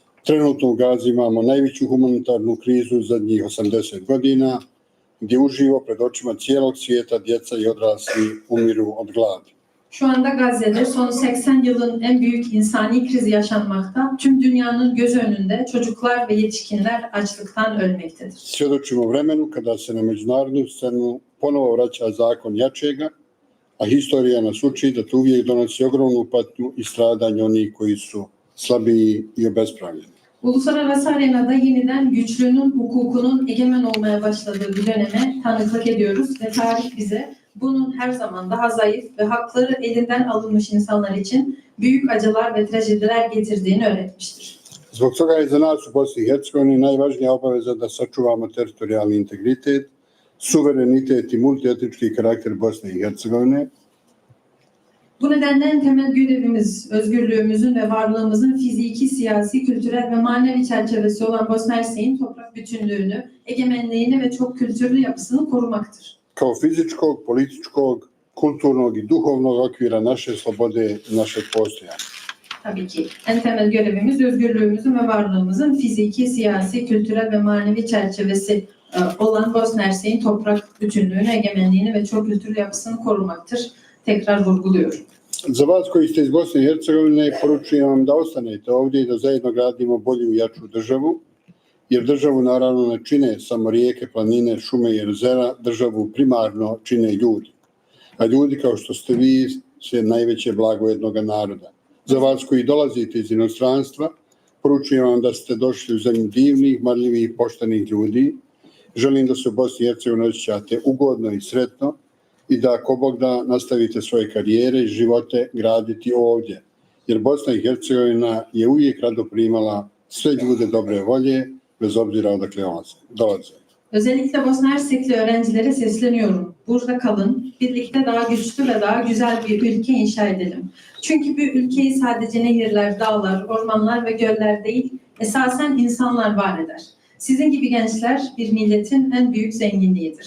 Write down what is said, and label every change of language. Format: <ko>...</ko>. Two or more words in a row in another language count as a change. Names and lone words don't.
<bs>Trenutno u Gazi imamo najveću humanitarnu krizu zadnjih 80 godina, gdje uživo pred očima cijelog svijeta djeca i odrasli umiru od gladi.</bs> <tr>Şu anda Gazze'de son 80 yılın en büyük insani krizi yaşanmakta. Tüm dünyanın göz önünde çocuklar ve yetişkinler açlıktan ölmektedir.</tr> <bs>Svjedočimo vremenu kada se na međunarodnu scenu ponovo vraća zakon jačega, a historija nas uči da to uvijek donosi ogromnu patnju i stradanje onih koji su slabiji i obespravljeni.</bs> <tr>Uluslararası arenada yeniden güçlünün hukukunun egemen olmaya başladığı bir döneme tanıklık ediyoruz ve tarih bize bunun her zaman daha zayıf ve hakları elinden alınmış insanlar için büyük acılar ve trajediler getirdiğini öğretmiştir.</tr> <bs>Zbog toga je za nas u Bosni i Hercegovini najvažnija obaveza da sačuvamo teritorijalni integritet, suverenitet i multietnički karakter Bosne i Hercegovine.</bs> <tr>Bu nedenle en temel görevimiz, özgürlüğümüzün ve varlığımızın fiziki, siyasi, kültürel ve manevi çerçevesi olan Bosna Hersek'in toprak bütünlüğünü, egemenliğini ve çok kültürlü yapısını korumaktır.</tr> <bs>Kao fizičkog, političkog, kulturnog i duhovnog okvira naše slobode i našeg postojanja.</bs> <tr>Tabii ki en temel görevimiz özgürlüğümüzün ve varlığımızın fiziki, siyasi, kültürel ve manevi çerçevesi olan Bosna Hersek'in toprak bütünlüğünü, egemenliğini ve çok kültürlü yapısını korumaktır. Tekrar vurguluyorum.</tr> <bs>Za vas koji ste iz Bosne i Hercegovine poručujem vam da ostanete ovdje i da zajedno gradimo bolju i jaču državu, jer državu naravno ne čine samo rijeke, planine, šume i jezera, državu primarno čine ljudi. A ljudi kao što ste vi su najveće blago jednog naroda. Za vas koji dolazite iz inostranstva, poručujem vam da ste došli u zemlju divnih, marljivih i poštenih ljudi. Želim da se u Bosni i Hercegovini osjećate ugodno i sretno i da ako Bog da nastavite svoje karijere i živote graditi ovdje. Jer Bosna i Hercegovina je uvijek rado primala sve ljude dobre volje, bez obzira odakle dolaze.</bs> <tr>Özellikle Bosna Hersekli öğrencilere sesleniyorum. Burada kalın, birlikte daha güçlü ve daha güzel bir ülke inşa edelim. Çünkü bu ülkeyi sadece nehirler, dağlar, ormanlar ve göller değil, esasen insanlar var eder. Sizin gibi gençler bir milletin en büyük zenginliğidir.</tr>